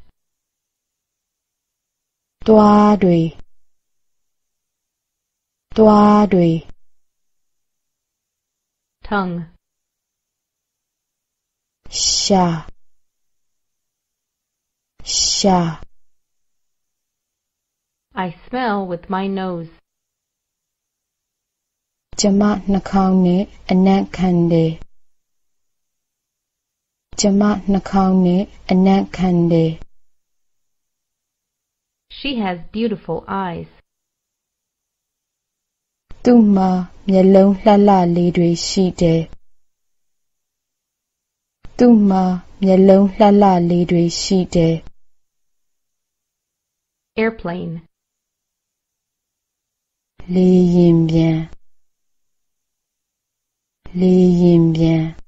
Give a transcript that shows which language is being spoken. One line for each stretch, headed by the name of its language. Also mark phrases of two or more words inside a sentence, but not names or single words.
Burmese: သွားတွေသွားတွေ tongue, ရှာရှာ
English: I smell with my nose.
Burmese: ကျမနှာခေါင်းနဲ့အနံ့ခံတယ်ကျမနှာခေါင်းနဲ့အနံ့ခံတယ်
English: She has beautiful eyes.
Burmese: သူ့မှာမျက်လုံးလှလှလေးတွေရှိတယ်သူ့မှာမျက်လုံးလှလှလေးတွေရှိတယ် Airplane, လေယာဉ်ပျံလေယာဉ်ပျံ